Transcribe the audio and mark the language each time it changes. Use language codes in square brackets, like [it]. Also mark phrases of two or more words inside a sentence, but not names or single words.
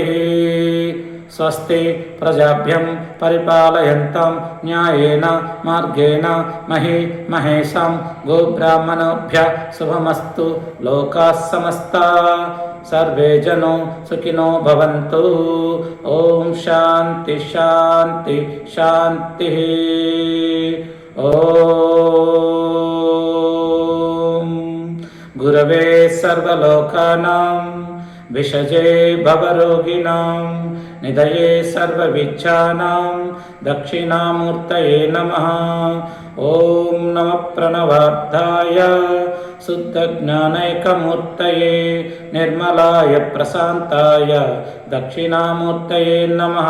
[sa] స్వస్తి ప్రజాభ్యం పరిపాలయంతాం న్యాయేన మార్గేణ మహేషాం గోబ్రాహ్మణోభ్యః శుభమస్తు. లోకాః సమస్తాః సర్వే జనో సుఖినో భవంతు. ఓం శాంతి శాంతి శాంతి. ఓం गुरवे सर्वलोकानां विषजे भवरोगिणां निधये सर्वविद्यानां दक्षिणामूर्तये नमः। ॐ नमः प्रणवार्थाय शुद्धज्ञानैकमूर्तये निर्मलाय प्रशान्ताय दक्षिणामूर्तये नमः।